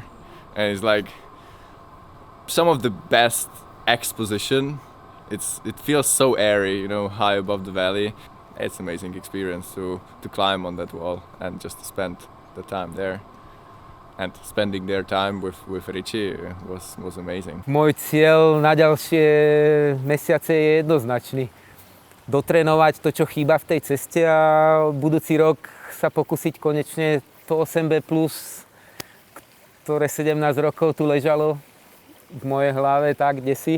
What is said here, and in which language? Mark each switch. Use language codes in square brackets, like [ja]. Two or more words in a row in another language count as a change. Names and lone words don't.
[en] And it's like some of the best exposition. It feels so airy, you know, high above the valley. It's an amazing experience to climb on that wall and just to spend the time there. And spending their time with Riči was amazing. [sk] Môj cieľ na ďalšie mesiace je jednoznačný. Dotrénovať to, čo chýba v tej ceste a budúci rok sa pokúsiť konečne to 8B+, ktoré 17 rokov tu ležalo v mojej hlave tak kdesi.